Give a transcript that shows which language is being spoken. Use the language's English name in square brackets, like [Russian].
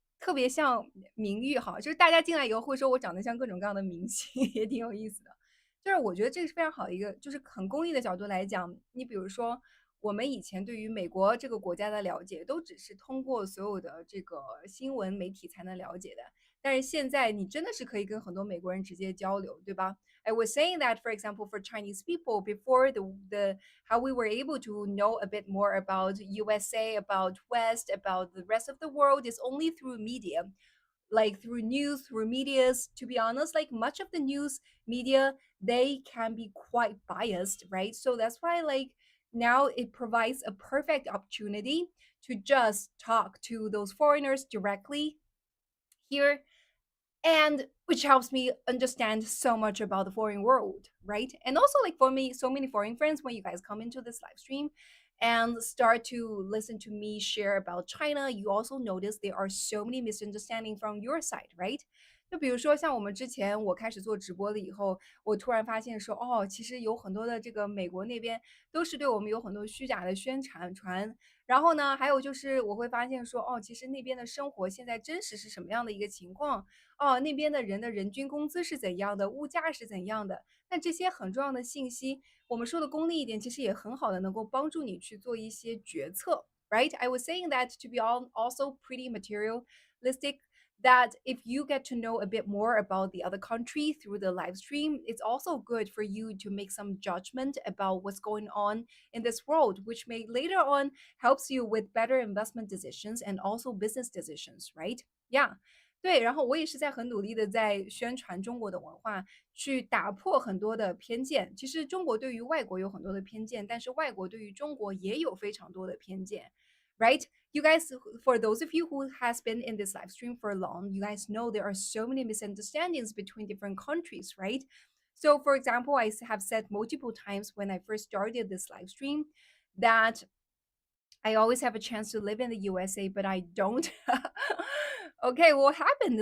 [Chinese] 特别像名誉哈，就是大家进来以后会说我长得像各种各样的明星，也挺有意思的。就是我觉得这个是非常好的一个，就是很功利的角度来讲，你比如说我们以前对于美国这个国家的了解，都只是通过所有的这个新闻媒体才能了解的。但是现在你真的是可以跟很多美国人直接交流，对吧？ [English] I was saying that, for example, for Chinese people, before the how we were able to know a bit more about USA, about West, about the rest of the world is only through media, like through news, through medias. To be honest, like much of the news media, they can be quite biased, right? So that's why like now it provides a perfect opportunity to just talk to those foreigners directly here. and which helps me understand so much about the foreign world, right? And also, like for me, so many foreign friends, when you guys come into this live stream and start to listen to me share about China, you also notice there are so many misunderstandings from your side, right? [Chinese] 就比如说，像我们之前我开始做直播了以后，我突然发现说，哦，其实有很多的这个美国那边都是对我们有很多虚假的宣传，然后呢，还有就是我会发现说，哦，其实那边的生活现在真实是什么样的一个情况，哦，那边的人的人均工资是怎样的，物价是怎样的。那这些很重要的信息，我们说的功利一点，其实也很好的能够帮助你去做一些决策，right? [English] I was saying that to be also pretty materialistic. That if you get to know a bit more about the other country through the live stream, it's also good for you to make some judgment about what's going on in this world, which may later on helps you with better investment decisions and also business decisions, right? Yeah. [Chinese] 对，然后我也是在很努力的在宣传中国的文化，去打破很多的偏见。其实中国对于外国有很多的偏见，但是外国对于中国也有非常多的偏见，right? [English] You guys, for those of you who has been in this live stream for long, you guys know there are so many misunderstandings between different countries, right? So, for example, I have said multiple times when I first started this live stream that I always have a chance to live in the USA, but I don't. Okay, what happened?